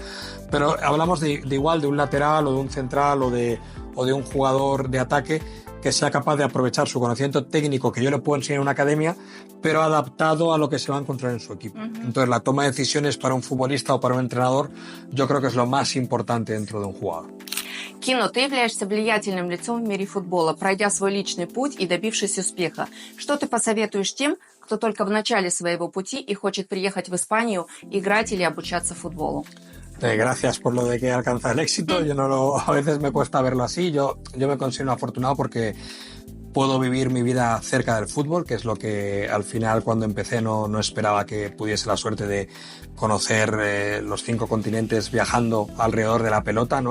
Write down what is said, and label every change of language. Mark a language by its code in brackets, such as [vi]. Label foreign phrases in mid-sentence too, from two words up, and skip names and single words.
[es] Pero hablamos de igual de un lateral o de un central o de un jugador de ataque que sea capaz de aprovechar su conocimiento técnico que yo le puedo enseñar en una academia, pero adaptado a lo que se va a encontrar en su equipo. Entonces, la toma de decisiones para un futbolista o para un entrenador, yo creo que es lo más importante dentro de un jugador. [ru] Кино, ты являешься влиятельным лицом в мире футбола, пройдя свой личный путь и добившись успеха. Что ты посоветуешь тем, кто только в начале своего пути и хочет приехать в Испанию, играть или обучаться футболу? [es] Gracias por lo de que alcanza el éxito. A veces me cuesta verlo así. Yo me considero afortunado porque puedo vivir mi vida cerca del fútbol, que es lo que al final cuando empecé no esperaba que pudiese la suerte de conocer los 5 continentes viajando alrededor de la pelota, ¿no?